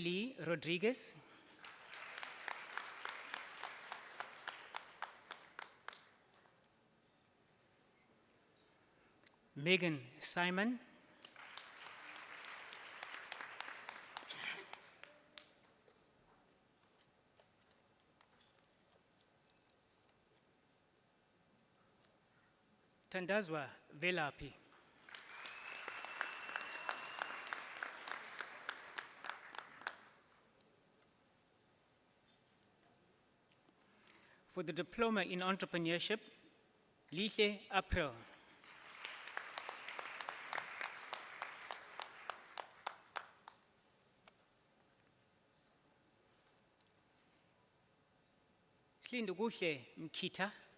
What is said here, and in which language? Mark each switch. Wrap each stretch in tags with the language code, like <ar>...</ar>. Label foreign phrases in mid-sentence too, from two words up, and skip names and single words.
<en>Lee Rodriguez. Megan Simon. Tandazwa Velapi. For the Diploma in Entrepreneurship, Lihle April. Slindukuhle Mkita.</en>